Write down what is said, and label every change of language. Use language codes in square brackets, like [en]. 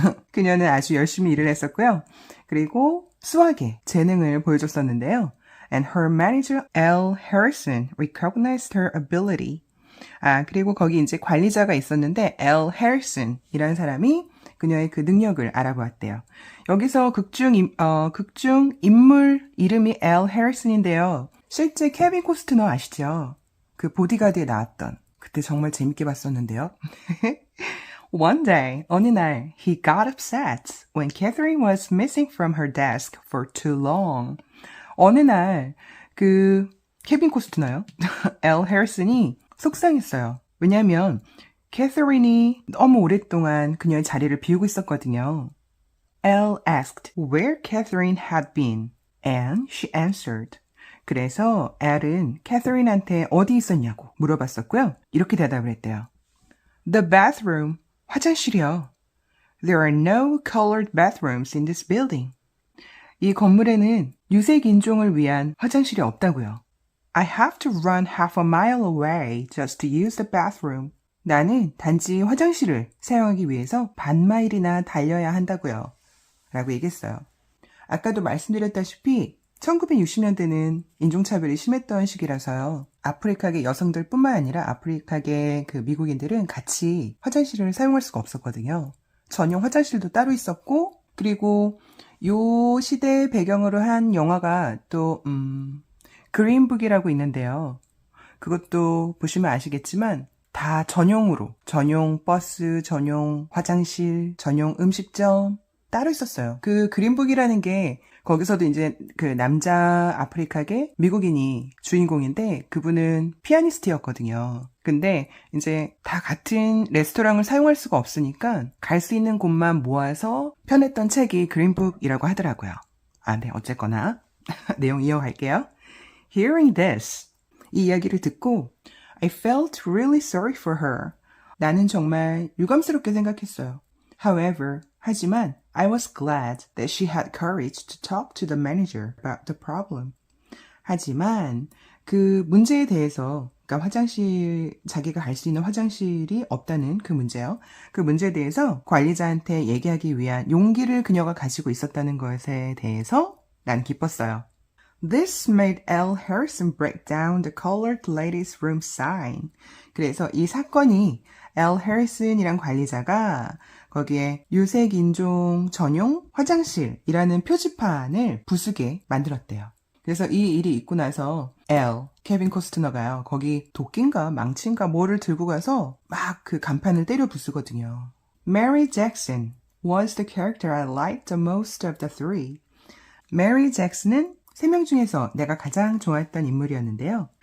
[ko] 그녀는 아주 열심히 일을 했었고요. 그리고 수학에 재능을 보여줬었는데요. [en] And her manager L. Harrison recognized her ability. [ko] 그리고 거기 이제 관리자가 있었는데 L. Harrison이라는 사람이 그녀의 그 능력을 알아보았대요. 여기서 극중 인물 이름이 L. Harrison인데요. 실제 케빈 코스트너 아시죠? 그 보디가드에 나왔던. 그때 정말 재밌게 봤었는데요. [en] One day, [ko] 어느 날, [en] he got upset when Catherine was missing from her desk for too long. [ko] 어느 날, 그 케빈 코스트너요. L. Harrison이 속상했어요. 왜냐하면 캐서린이 너무 오랫동안 그녀의 자리를 비우고 있었거든요. [en] L asked where Catherine had been, and she answered. [ko] 그래서 L은 캐서린한테 어디 있었냐고 물어봤었고요. 이렇게 대답을 했대요. [en] The bathroom, [ko] 화장실이요. [en] There are no colored bathrooms in this building. [ko] 이 건물에는 유색 인종을 위한 화장실이 없다고요. [en] I have to run half a mile away just to use the bathroom. [ko] 나는 단지 화장실을 사용하기 위해서 반마일이나 달려야 한다고요. 라고 얘기했어요. 아까도 말씀드렸다시피 1960년대는 인종차별이 심했던 시기라서요. 아프리카계 여성들뿐만 아니라 아프리카계 그 미국인들은 같이 화장실을 사용할 수가 없었거든요. 전용 화장실도 따로 있었고 그리고 요 시대 배경으로 한 영화가 또 그린북이라고 있는데요. 그것도 보시면 아시겠지만 다 전용으로 전용 버스, 전용 화장실, 전용 음식점 따로 있었어요. 그 그린북이라는 게 거기서도 이제 그 남자 아프리카계 미국인이 주인공인데 그분은 피아니스트였거든요. 근데 이제 다 같은 레스토랑을 사용할 수가 없으니까 갈 수 있는 곳만 모아서 펴냈던 책이 그린북이라고 하더라고요. 네, 어쨌거나 내용 이어갈게요. [en] Hearing this, [ko] 이 이야기를 듣고 [en] I felt really sorry for her. [ko] 나는 정말 유감스럽게 생각했어요. [en] However, [ko] 하지만 [en] I was glad that she had courage to talk to the manager about the problem. [ko] 하지만 그 문제에 대해서, 그러니까 화장실, 자기가 갈 수 있는 화장실이 없다는 그 문제요. 그 문제에 대해서 관리자한테 얘기하기 위한 용기를 그녀가 가지고 있었다는 것에 대해서 난 기뻤어요. [en] This made L. Harrison break down the colored ladies' room sign. [ko] 그래서 이 사건이 L. Harrison이란 관리자가 거기에 유색인종 전용 화장실이라는 표지판을 부수게 만들었대요. 그래서 이 일이 있고 나서 L, 케빈 코스트너가요. 거기 도끼인가 망치인가 뭐를 들고 가서 막 그 간판을 때려 부수거든요. [en] Mary Jackson was the character I liked the most of the three. [ko] Mary Jackson은 3명 중에서 내가 가장 좋아했던 인물이었는데요.